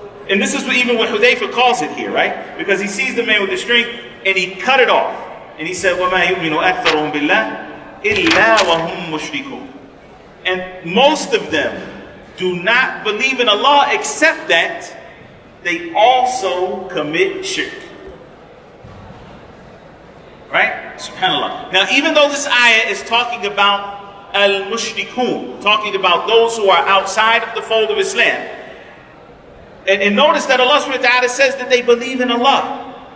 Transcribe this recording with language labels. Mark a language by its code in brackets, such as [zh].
[en] And this is even what Hudayfa calls it here, right? Because he sees the man with the string and he cut it off. And he said, [ar] وَمَا يُؤْمِنُ أَكْثَرُهُمْ بِاللَّهِ إِلَّا وَهُمْ مُشْرِكُونَ. [en] And most of them do not believe in Allah except that they also commit shirk. Right? SubhanAllah. Now, even though this ayah is talking about al-mushrikun, talking about those who are outside of the fold of Islam, and notice that Allah subhanahu wa ta'ala says that they believe in Allah.